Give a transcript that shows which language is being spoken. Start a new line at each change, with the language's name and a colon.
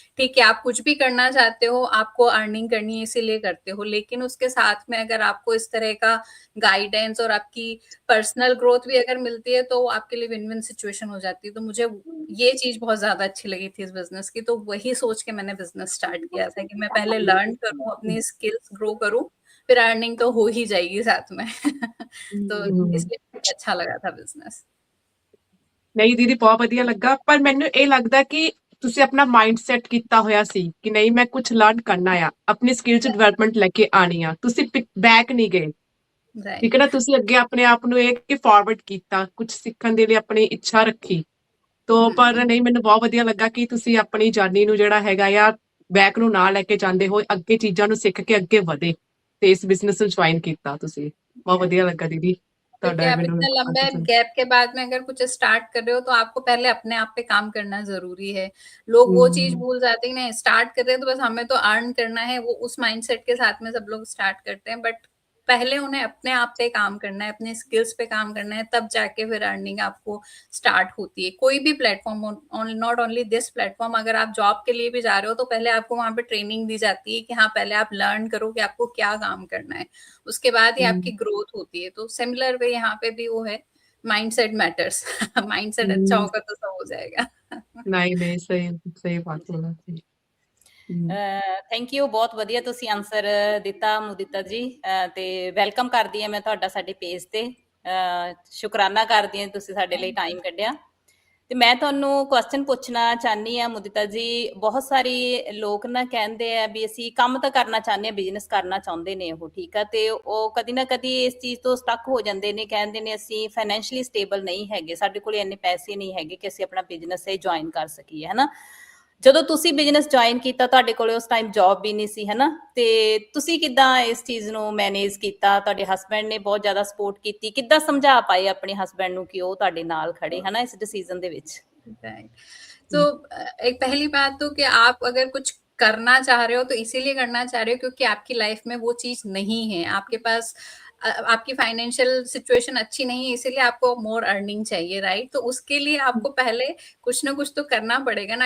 Hindi: ठीक है, आप कुछ भी करना चाहते हो, आपको अर्निंग करनी है इसीलिए करते हो, लेकिन उसके साथ में अगर आपको इस तरह का गाइडेंस और आपकी पर्सनल ग्रोथ भी अगर मिलती है तो आपके लिए विन विन सिचुएशन हो जाती है। तो मुझे ये चीज बहुत ज्यादा अच्छी लगी थी इस बिजनेस की। तो वही सोच के मैंने बिजनेस स्टार्ट किया था कि मैं पहले लर्न करूं, अपनी स्किल्स ग्रो करूं, फिर अर्निंग तो हो ही जाएगी साथ में। तो इसलिए मुझे अच्छा लगा था बिजनेस।
Punjabi: ਨਹੀਂ ਦੀਦੀ, ਬਹੁਤ ਵਧੀਆ ਲੱਗਾ। ਪਰ ਮੈਨੂੰ ਇਹ ਲੱਗਦਾ ਕਿ ਤੁਸੀਂ ਆਪਣਾ ਮਾਈਂਡ ਸੈਟ ਕੀਤਾ ਹੋਇਆ ਸੀ ਕਿ ਨਹੀਂ, ਮੈਂ ਕੁਝ ਲਰਨ ਕਰਨਾ ਆ, ਆਪਣੀ ਸਕਿੱਲ ਚ ਡਿਵੈਲਪਮੈਂਟ ਲੈ ਕੇ ਆਣੀ ਆ। ਤੁਸੀਂ ਬੈਕ ਨਹੀਂ ਗਏ, ਠੀਕ ਹੈ ਨਾ। ਤੁਸੀਂ ਅੱਗੇ ਆਪਣੇ ਆਪ ਨੂੰ ਇਹ ਕਿ ਫਾਰਵਰਡ ਕੀਤਾ, ਕੁਝ ਸਿੱਖਣ ਦੇ ਲਈ ਆਪਣੀ ਇੱਛਾ ਰੱਖੀ। ਤੋਂ ਪਰ ਨਹੀਂ, ਮੈਨੂੰ ਬਹੁਤ ਵਧੀਆ ਲੱਗਾ ਕਿ ਤੁਸੀਂ ਆਪਣੀ ਜਰਨੀ ਨੂੰ ਜਿਹੜਾ ਹੈਗਾ ਆ, ਬੈਕ ਨੂੰ ਨਾ ਲੈ ਕੇ ਜਾਂਦੇ ਹੋਏ ਅੱਗੇ ਚੀਜ਼ਾਂ ਨੂੰ ਸਿੱਖ ਕੇ ਅੱਗੇ ਵਧੇ ਤੇ ਇਸ ਬਿਜ਼ਨਸ ਨੂੰ ਜੁਆਇਨ ਕੀਤਾ ਤੁਸੀਂ। ਬਹੁਤ ਵਧੀਆ ਲੱਗਾ ਦੀਦੀ
Hindi: क्योंकि
Punjabi: ਤੁਹਾਡਾ
Hindi: आप
Punjabi: ਮੈਨੂੰ
Hindi: इतने लंबे गैप के बाद में अगर कुछ स्टार्ट कर रहे हो तो आपको पहले अपने आप पे काम करना जरूरी है। लोग वो चीज भूल जाते हैं, नहीं स्टार्ट कर रहे हैं तो बस हमें तो अर्न करना है, वो उस माइंडसेट के साथ में सब लोग स्टार्ट करते हैं। बट पहले उन्हें अपने आप पे काम करना है, अपने स्किल्स पे काम करना है, तब जाके फिर अर्निंग आपको स्टार्ट होती है। कोई भी platform, not only this platform, अगर आप जॉब के लिए भी जा रहे हो तो पहले आपको वहां पे ट्रेनिंग दी जाती है कि हाँ, पहले आप लर्न करो कि आपको क्या काम करना है, उसके बाद ही आपकी ग्रोथ होती है। तो सिमिलर वे यहाँ पे भी वो है, माइंडसेट मैटर्स। माइंडसेट अच्छा होगा तो सब हो जाएगा। नहीं नहीं, सही सही बात बोला जी।
Punjabi: ਥੈਂਕ ਯੂ, ਬਹੁਤ ਵਧੀਆ ਤੁਸੀਂ ਆਨਸਰ ਦਿੱਤਾ ਮੁਦਿਤਾ ਜੀ। ਤੇ ਵੈਲਕਮ ਕਰਦੀ ਹਾਂ ਮੈਂ ਤੁਹਾਡਾ ਸਾਡੇ ਪੇਜ ਤੇ। ਸ਼ੁਕਰਾਨਾ ਕਰਦੀ ਹਾਂ ਤੁਸੀਂ ਸਾਡੇ ਲਈ ਟਾਈਮ ਕੱਢਿਆ। ਤੇ ਮੈਂ ਤੁਹਾਨੂੰ ਕੁਐਸਚਨ ਪੁੱਛਣਾ ਚਾਹਨੀ ਆ ਮੁਦਿਤਾ ਜੀ, ਬਹੁਤ ਸਾਰੇ ਲੋਕ ਨਾ ਕਹਿੰਦੇ ਆ ਵੀ ਅਸੀਂ ਕੰਮ ਤਾਂ ਕਰਨਾ ਚਾਹੁੰਦੇ ਆ, ਬਿਜ਼ਨਸ ਕਰਨਾ ਚਾਹੁੰਦੇ ਨੇ ਉਹ, ਠੀਕ ਆ, ਤੇ ਉਹ ਕਦੀ ਨਾ ਕਦੀ ਇਸ ਚੀਜ਼ ਤੋਂ ਸਟਕ ਹੋ ਜਾਂਦੇ ਨੇ, ਕਹਿੰਦੇ ਨੇ ਅਸੀਂ ਫਾਈਨੈਂਸ਼ੀਅਲੀ ਸਟੇਬਲ ਨਹੀਂ ਹੈਗੇ, ਸਾਡੇ ਕੋਲ ਇੰਨੇ ਪੈਸੇ ਨਹੀਂ ਹੈਗੇ ਕਿ ਅਸੀਂ ਆਪਣਾ ਬਿਜ਼ਨਸ ਇਹ ਜੁਆਇਨ ਕਰ ਸਕੀਏ, ਹਨਾ। ਜਦੋਂ ਤੁਸੀਂ ਬਿਜ਼ਨਸ ਜੁਆਇਨ ਕੀਤਾ ਤੁਹਾਡੇ ਕੋਲ ਉਸ ਟਾਈਮ ਜੌਬ ਵੀ ਨਹੀਂ ਸੀ, ਹਨਾ, ਤੇ ਤੁਸੀਂ ਕਿੱਦਾਂ ਇਸ ਚੀਜ਼ ਨੂੰ ਮੈਨੇਜ ਕੀਤਾ? ਤੁਹਾਡੇ ਹਸਬੈਂਡ ਨੇ ਬਹੁਤ ਜ਼ਿਆਦਾ ਸਪੋਰਟ ਕੀਤੀ, ਕਿੱਦਾਂ ਸਮਝਾ ਪਾਏ ਆਪਣੇ ਹਸਬੈਂਡ ਨੂੰ ਕਿ ਉਹ ਤੁਹਾਡੇ ਨਾਲ ਖੜੇ, ਹਨਾ, इस डिसीजन ਦੇ ਵਿੱਚ?
Hindi: राइट। तो एक पहली बात तो कि आप अगर कुछ करना चाह रहे हो तो इसीलिए करना चाह रहे हो क्योंकि आपकी लाइफ में वो चीज नहीं है, आपके पास आपकी फाइनेंशियल सिचुएशन अच्छी नहीं है, इसीलिए आपको मोर अर्निंग चाहिए, राइट? तो उसके लिए आपको पहले कुछ ना कुछ तो करना पड़ेगा ना।